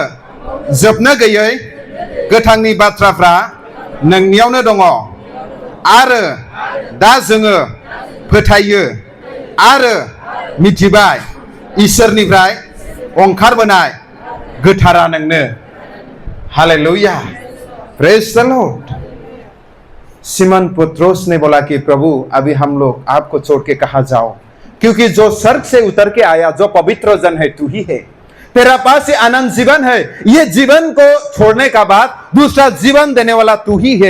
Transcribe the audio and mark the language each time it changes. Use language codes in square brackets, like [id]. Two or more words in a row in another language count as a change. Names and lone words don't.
[brx] जोबनो गैयै गोथांनि बाथ्राफ्रा नोंनियावनो दङ आरो दा जोङो फोथायो आरो मिथिबाय इसोरनिफ्राय ओंखारबोनाय गोथारा नोंनो। [en] हालेलुया, praise the Lord. [hi] सिमन पत्रोस ने बोला कि प्रभु अभी हम लोग आपको छोड़ के कहाँ जाओ, क्योंकि जो स्वर्ग से उतर के आया, जो पवित्र जन है तू ही है, तेरा पास ये अनंत जीवन है। ये जीवन को छोड़ने का बाद दूसरा जीवन देने वाला तू ही है।